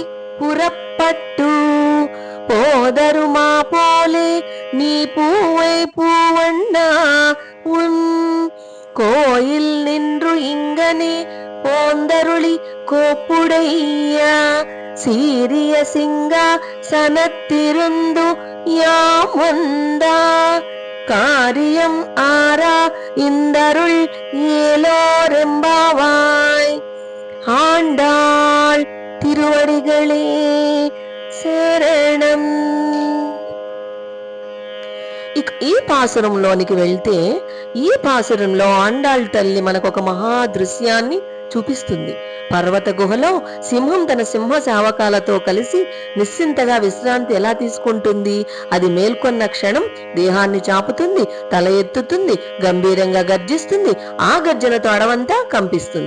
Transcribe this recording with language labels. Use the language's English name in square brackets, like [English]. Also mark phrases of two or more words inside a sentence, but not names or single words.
[Tamil] புறப்பட்டு போதருமா போலே நீ பூவை பூவண்ணா உன் கோயில் நின்று இங்கனே போந்தருளி கோப்புடையா சீரிய சிங்கா சனத்திருந்து யாம் வந்தா காரியம் ஆரா இந்தருள் ஏலோரெம்பாவாய். ஆண்டாள் திருவடிகளே శరణం. [Telugu] ఇక ఈ పాసురంలోనికి వెళ్తే ఈ పాసురంలో ఆండాళ్ తల్లి మనకు ఒక మహా దృశ్యాన్ని చూపిస్తుంది. పర్వత గుహలో సింహం తన సింహ శావకాలతో కలిసి నిశ్చింతగా విశ్రాంతి ఎలా తీసుకుంటుంది, అది మేల్కొన్న క్షణం దేహాన్ని చాపుతుంది, తల ఎత్తుతుంది, గంభీరంగా గర్జిస్తుంది, ఆ గర్జనతో అడవంతా కంపిస్తుంది.